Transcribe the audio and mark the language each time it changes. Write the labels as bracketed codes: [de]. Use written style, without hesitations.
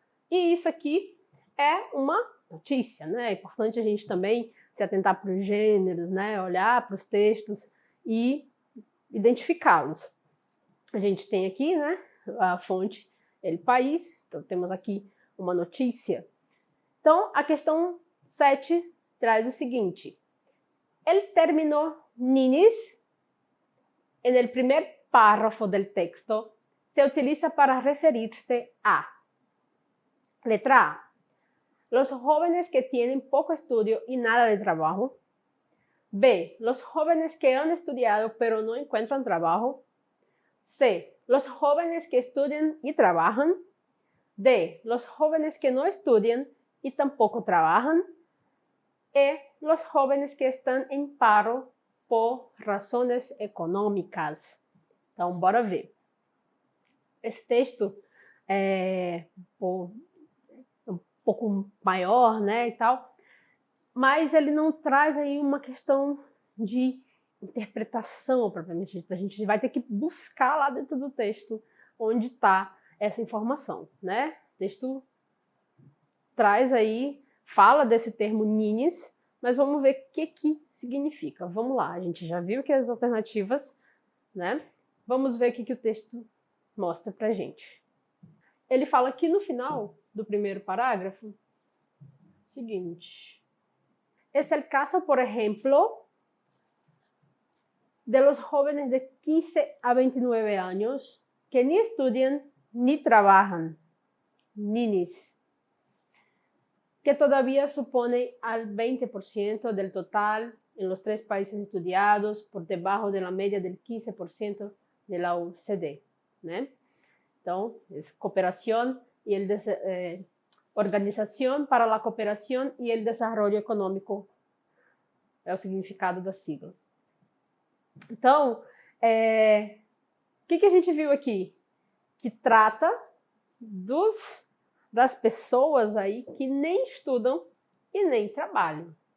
[pt] E isso aqui é uma notícia, né? É importante a gente também se atentar para os gêneros, né? Olhar para os textos e identificá-los. A gente tem aqui, né, a fonte El País, então temos aqui uma notícia. Então, a questão 7 traz o seguinte. [es] El término ninis, en el primer párrafo del texto, se utiliza para referirse a, letra A, los jóvenes que tienen poco estudio y nada de trabajo. B, los jóvenes que han estudiado pero no encuentran trabajo. C, los jóvenes que estudian y trabajan. D, los jóvenes que no estudian y tampoco trabajan. E, los jóvenes que están en paro por razones econômicas. [pt] Então, bora ver. Esse texto é um pouco maior, né, e tal, mas ele não traz aí uma questão de interpretação propriamente dita. A gente vai ter que buscar lá dentro do texto onde está essa informação, né? O texto traz aí, fala desse termo ninis, mas vamos ver o que significa. Vamos lá, a gente já viu que as alternativas, né? Vamos ver o que o texto mostra pra gente. Ele fala aqui no final do primeiro parágrafo o seguinte. [es] Es el caso, por ejemplo, de los jóvenes de 15 a 29 años que ni estudian ni trabajan, ninis, que todavía supone al 20% del total en los 3 países estudiados, por debajo de la media del 15% de la OCDE, né? Então, es cooperación y Organización para la Cooperación y el Desarrollo Económico [pt] é o significado da sigla. Então, o que a gente viu aqui? Que trata das pessoas aí que nem estudam e nem trabalham.